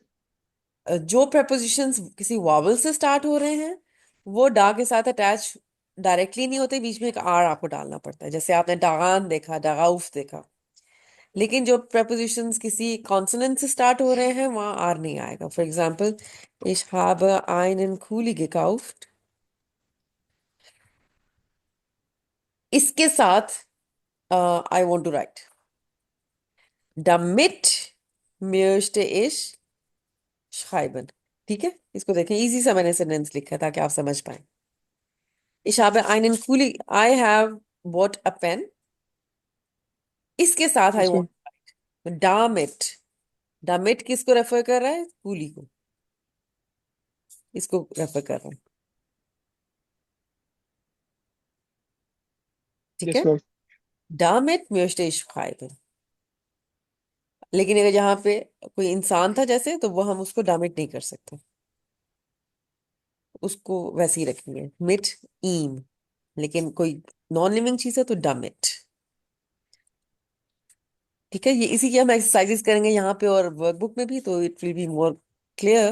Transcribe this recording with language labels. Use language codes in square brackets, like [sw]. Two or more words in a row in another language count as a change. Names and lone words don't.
[hi] जो prepositions किसी वावल से स्टार्ट हो रहे हैं वो डा के साथ अटैच डायरेक्टली नहीं होते, बीच में एक आर आपको डालना पड़ता है. जैसे आपने डागान देखा, डागाउफ देखा. लेकिन जो prepositions किसी कॉन्सोनेंट से स्टार्ट हो रहे हैं वहां आर नहीं आएगा. [en] for example, [de] ich habe einen Kuli gekauft. [hi] इसके साथ [en] I want to write. [de] Damit möchte ich schreiben. [hi] ठीक है, इसको देखें, इजी सा मैंने सेंटेंस लिखा है ताकि आप समझ पाए. [de] Ich habe einen Kuli, [en] I have bought a pen. [hi] इसके साथ आई [en] Yes, ma'am. वॉन्ट डामिट। [hi] डामिट किसको रेफर कर रहा है? कूली को, इसको रेफर कर रहा है। ठीक [en] Yes, [hi] है, [en] ma'am. [de] damit möchte ich schreiben. [hi] लेकिन अगर यहाँ पे कोई इंसान था जैसे, तो वो हम उसको डामिट नहीं कर सकते, उसको वैसे ही रखेंगे [de] mit ihm. [hi] लेकिन कोई [en] non living [hi] चीज है तो डामिट। ठीक है, ये इसी की हम एक्सरसाइजेस करेंगे यहाँ पे और वर्कबुक में भी, तो [en] it will be more clear.